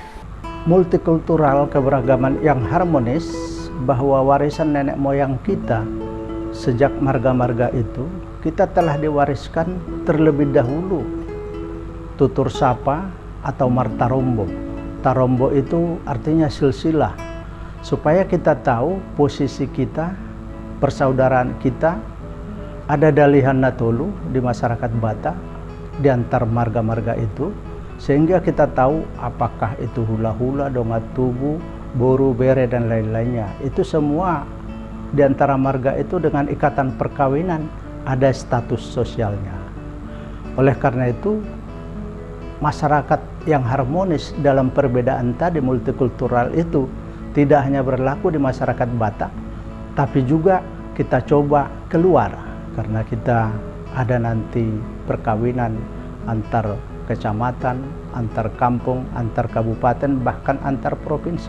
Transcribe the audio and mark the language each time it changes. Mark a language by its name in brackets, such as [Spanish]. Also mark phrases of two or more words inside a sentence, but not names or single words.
[Indonesian] Multikultural, keberagaman yang harmonis, bahwa warisan nenek moyang kita sejak marga-marga itu kita telah diwariskan terlebih dahulu tutur sapa atau martarombo. Tarombo itu artinya silsilah, supaya kita tahu posisi kita, persaudaraan kita. Ada [Batak Toba] dalihan natolu [Indonesian] di masyarakat Batak di antar marga-marga itu, sehingga kita tahu apakah itu hula-hula, [Batak Toba] dongat tubuh, [Indonesian] boru, bere, dan lain-lainnya. Itu semua di antara marga itu dengan ikatan perkawinan ada status sosialnya. Oleh karena itu, masyarakat yang harmonis dalam perbedaan tadi, multikultural itu tidak hanya berlaku di masyarakat Batak, tapi juga kita coba keluar, karena kita ada nanti perkawinan antar kecamatan, antar kampung, antar kabupaten, bahkan antar provinsi.